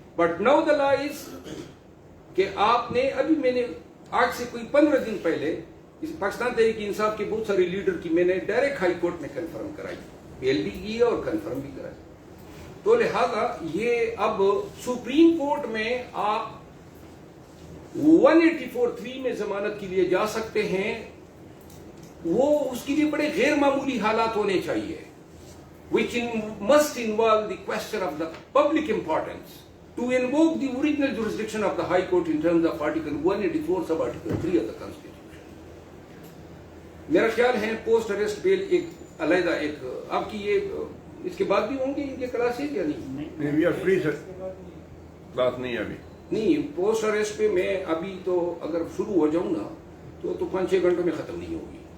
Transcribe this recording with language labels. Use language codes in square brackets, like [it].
[en] but now the law is [ur] کہ آپ نے، ابھی میں نے آج سے کوئی 15 دن پہلے اس پاکستان تحریک انصاف کے بہت سارے لیڈر کی میں نے ڈائریکٹ ہائی کورٹ میں کنفرم کرائی، بیل بھی کی اور کنفرم بھی کرائی. تو لہذا یہ اب سپریم کورٹ میں آپ 184(3) میں ضمانت کے لیے جا سکتے ہیں. وہ اس کے لیے بڑے غیر معمولی حالات ہونے چاہیے [en] which must involve the question of the public importance to invoke the original jurisdiction of the High Court in terms of Article 184 sub Article 3 of the Constitution. [ur] میرا خیال ہے پوسٹ اریسٹ بیل ایک علیحدہ ایک آپ کی یہ اس کے بعد بھی ہوں گے ان کے کلاسز یا نہیں؟ [en] we are free sir, [ur] بات نہیں ابھی نہیں. پوسٹ اریسٹ پہ میں ابھی تو اگر شروع ہو جاؤں نا تو 5-6 گھنٹوں میں ختم نہیں ہوگی.